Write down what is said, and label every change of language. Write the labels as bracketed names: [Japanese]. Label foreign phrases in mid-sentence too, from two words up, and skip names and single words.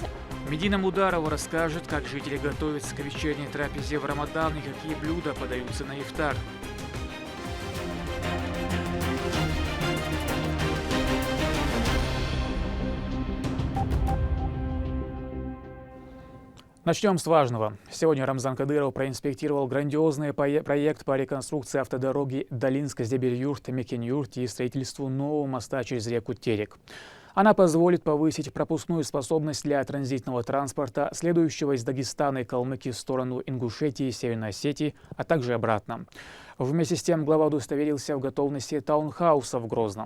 [Russian] Медина Мударова расскажет, как жители готовятся к вечерней трапезе в Рамадан и какие блюда подаются на ифтар. Начнем с важного. Сегодня Рамзан Кадыров проинспектировал грандиозный проект по реконструкции автодороги Долинск-Зебель-Юрт-Мекен-Юрт и строительству нового моста через реку Терек. Она позволит повысить пропускную способность для транзитного транспорта, следующего из Дагестана и Калмыкии в сторону Ингушетии и Северной Осетии, а также обратно. Вместе с тем глава удостоверился в готовности таунхауса в Грозном.